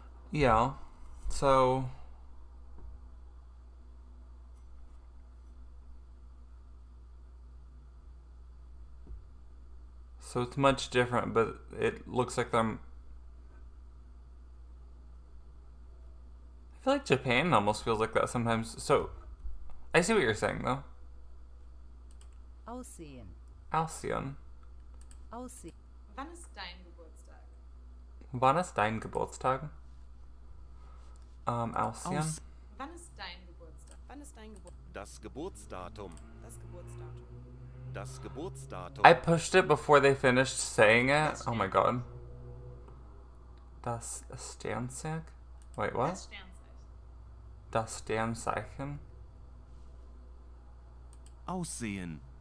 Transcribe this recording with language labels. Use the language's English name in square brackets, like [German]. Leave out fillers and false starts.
[English] Yeah, so it's much different, but it looks like them. I feel like Japan almost feels like that sometimes. So I see what you're saying though. [German] Aussehen. Alcyon. Aussehen. Wann ist dein Geburtstag? Wann ist dein Geburtstag? Alcyon. Wann ist dein Geburtstag? Wann ist dein Geburtstag? Das Geburtsdatum. Das Geburtsdatum. Das Geburtsdatum. [English] I pushed it before they finished saying it. Oh my god. [German] Das Sternzeichen? [English] Wait, what? [German] Das Sternzeichen. Das Sternzeichen? Aussehen.